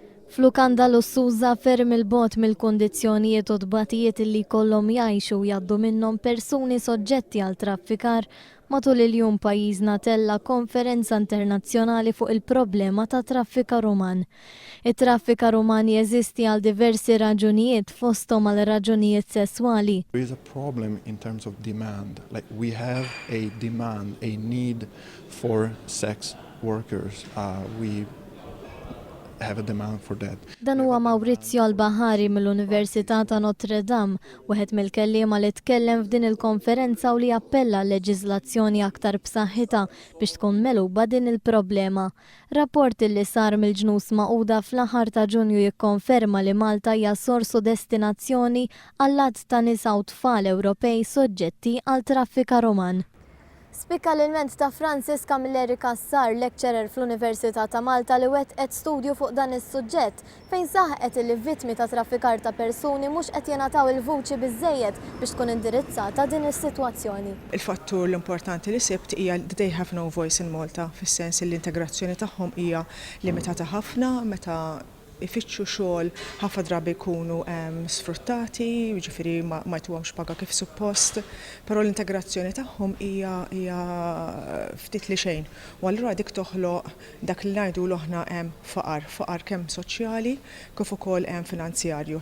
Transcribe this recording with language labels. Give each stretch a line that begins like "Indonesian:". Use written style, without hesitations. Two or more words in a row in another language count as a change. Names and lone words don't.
Maltese: Flukanda Lussuża ferm il-bot mill-kondizzjonijiet u tbatijiet li kollhom jgħixu jgħaddu minnhom persuni soġġetti għal traffikar matul il-jum pajjiżna tella konferenza internazzjonali fuq il-problema ta' traffikar uman. It-traffikar uman jeżisti għal diversi raġunijiet fosthom għal raġunijiet sesswali.
English: There is a problem in terms of demand. Like we have a demand, a need for sex workers. We have a demand for that.
Maltese: Dan huwa Maurizio Albahari mill-Università ta' Notre Dame, wieħed mill-kelliema li tkellem f'din il-konferenza u li appella leġiżlazzjoni aktar b'saħħitha biex tkun meluba din il-problema. Rapport li sar mill-Ġnus Magħquda fl-aħħar ta' Ġunju jikkonferma li Malta hija sorsu destinazzjoni għall-għadd ta' nisa u tfal Ewropej soġġetti għal traffikar uman. Spikka l-ilment ta' Francisca Milleri Cassar, lecturer fl-Università ta' Malta li wettqet studju fuq dan is-suġġett fejn saħqet li vittmi ta' traffikar ta' persuni mhux qed jingħataw il-vuċi biżżejjed biex tkun indirizzata din is-sitwazzjoni. Il-fattur l-importanti li sibt hija
English: that they have no voice in Malta,
Maltese: fis-sens li l-integrazzjoni tagħhom hija limitata ħafna meta ifittxu xogħol ħafna drabi jkunu sfruttati, jiġifieri ma jtuhomx paga kif suppost, però l-integrazzjoni tagħhom hija ftit li xejn. U allura dik toħloq dak li ngħidu aħna faqar kemm soċjali kif ukoll finanzjarju.